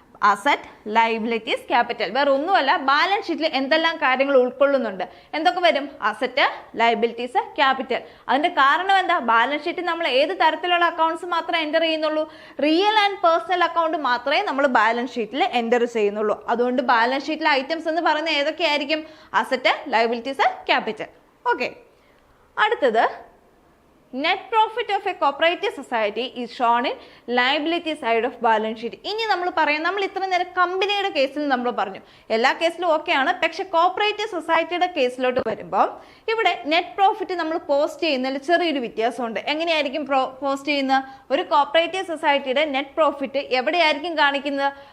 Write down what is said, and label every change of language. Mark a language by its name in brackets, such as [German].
[Malayalam] Asset, liabilities, capital. വേറെ ഒന്നുമല്ല, balance ഷീറ്റിൽ എന്തെല്ലാം കാര്യങ്ങൾ ഉൾക്കൊള്ളുന്നുണ്ട്. എന്തൊക്കെ വരും? Asset, liabilities, capital. അതിന്റെ കാരണം എന്താ? ബാലൻസ് ഷീറ്റിൽ നമ്മൾ ഏത് തരത്തിലുള്ള അക്കൗണ്ട്സ് മാത്രമേ എൻ്റർ ചെയ്യുന്നുള്ളൂ? റിയൽ ആൻഡ് പേഴ്സണൽ അക്കൗണ്ട് മാത്രമേ നമ്മൾ ബാലൻസ് ഷീറ്റിൽ എൻ്റർ ചെയ്യുന്നുള്ളൂ. അതുകൊണ്ട് ബാലൻസ് ഷീറ്റിലെ ഐറ്റംസ് എന്ന് പറയുന്നത് ഏതൊക്കെയായിരിക്കും? Asset, liabilities, capital. ഓക്കെ, അടുത്തത് [English] net profit of a cooperative society is shown in liability side of balance sheet. [Malayalam] ഇനി നമ്മൾ പറയാം, നമ്മൾ ഇത്ര നേരം കമ്പനിയുടെ കേസിൽ നമ്മൾ പറഞ്ഞു, എല്ലാ കേസിലും ഓക്കെയാണ്. പക്ഷെ കോപ്പറേറ്റീവ് സൊസൈറ്റിയുടെ കേസിലോട്ട് വരുമ്പോൾ ഇവിടെ നെറ്റ് പ്രോഫിറ്റ് നമ്മൾ പോസ്റ്റ് ചെയ്യുന്നതിൽ ചെറിയൊരു വ്യത്യാസമുണ്ട്. എങ്ങനെയായിരിക്കും പോസ്റ്റ് ചെയ്യുന്നത്? ഒരു കോപ്പറേറ്റീവ് സൊസൈറ്റിയുടെ നെറ്റ് പ്രോഫിറ്റ് എവിടെയായിരിക്കും കാണിക്കുന്നത്?